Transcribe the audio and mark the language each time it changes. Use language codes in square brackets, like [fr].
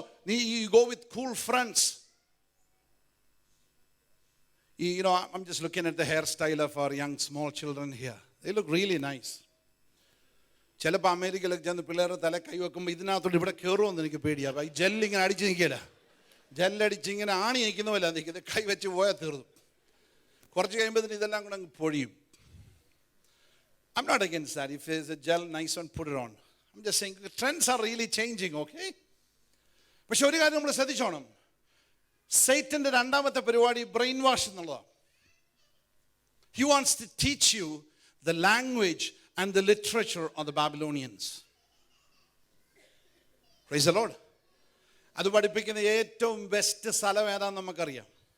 [en] നീ you go with cool friends. I'm just looking at the hairstyle of our young small children here. They look really nice. [ml] ചിലപ്പോൾ അമേരിക്കയിലൊക്കെ ചെന്ന് പിള്ളേരുടെ തല കൈ വെക്കുമ്പോൾ ഇതിനകത്തോട്ട് ഇവിടെ കയറുമെന്ന് എനിക്ക് പേടിയാകും. ഈ ജെല്ലിങ്ങനെ അടിച്ച് നിൽക്കില്ല, ജെല്ലടിച്ച് ഇങ്ങനെ ആണി നിൽക്കുന്ന പോലെ നിൽക്കുന്നത്. കൈ വെച്ച് പോയാൽ തീർന്നു. കുറച്ച് കഴിയുമ്പോൾ ഇതെല്ലാം കൂടെ അങ്ങ് പൊഴിയും. [en] I'm not against that. If there's a gel, nice one, put it on. I'm just saying the trends are really changing, okay? [ml] പക്ഷെ ഒരു കാര്യം നമ്മൾ ശ്രദ്ധിച്ചോണം, സൈറ്റന്റെ രണ്ടാമത്തെ പരിപാടി ബ്രെയിൻ വാഷ് എന്നുള്ളതാണ്. [en] He wants to teach you the language and the literature of the Babylonians. Praise the Lord. [ml] അത് പഠിപ്പിക്കുന്ന ഏറ്റവും ബെസ്റ്റ് സ്ഥലം ഏതാണെന്ന് നമുക്കറിയാം.